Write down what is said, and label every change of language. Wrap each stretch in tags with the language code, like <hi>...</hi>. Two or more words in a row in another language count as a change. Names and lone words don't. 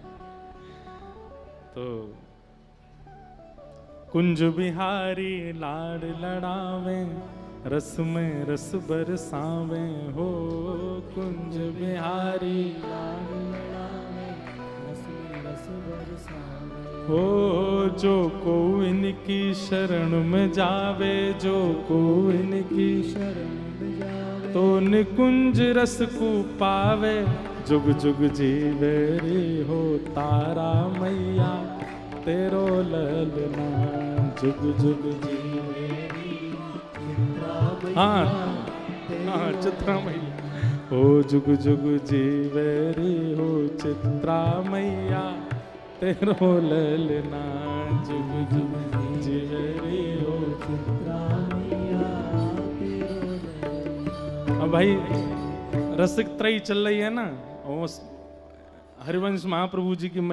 <bra>तो कुंज बिहारी लाड लड़ावे, रस में रस बरसावे हो, कुंज बिहारी लाड लड़ावे, रस में रस बरसावे। हो जो को इनकी शरण में जावे, जो को इनकी शरण में जावे, तो निकुंज रस को पावे। जुग जुग जीवे रे हो तारा मैया तेरो ललना, जुग जुग जीवे रे। हाँ हाँ चित्रा मैया हो जुग जुग जीवे रे हो चित्रा मैया तेरो ललना, जुग जुग जीवे रे हो चित्रा मैया तेरो ललना।</bra> <hi>अब भाई रसिक त्रयी चल रही है ना, और हरिवंश महाप्रभु जी की मैया</hi>